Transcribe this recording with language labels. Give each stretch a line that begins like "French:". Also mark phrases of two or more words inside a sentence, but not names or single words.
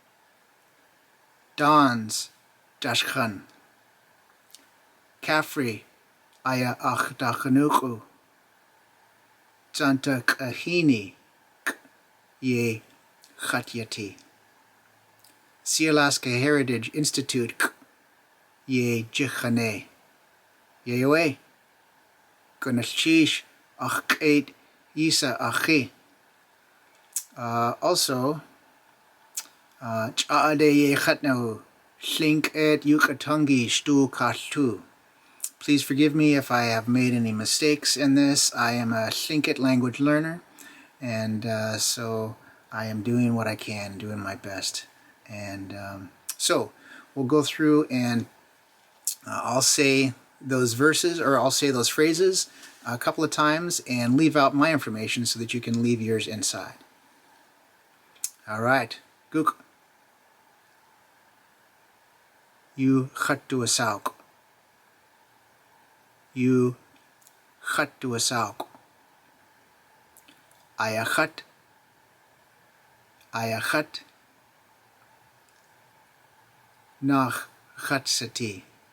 Tlingit: Dans daakanoox'u. Kafri daakanoox'u. Tantakahiini yeey.aadí. Sea Alaska Heritage Institute yeey.aadí. Yeey. Gunalchéesh yisa.caxí.
English: Also, Tlingit Please forgive me if I have made any mistakes in this. I am a Tlingit language learner, and so I am doing what I can, doing my best. And so we'll go through and I'll say those verses, or I'll say those phrases a couple of times and leave out my information so that you can leave yours inside. All right. Guk.
Tlingit: Ikkwasatéen. Ikkwasatéen. Ayachat. Naax sitee.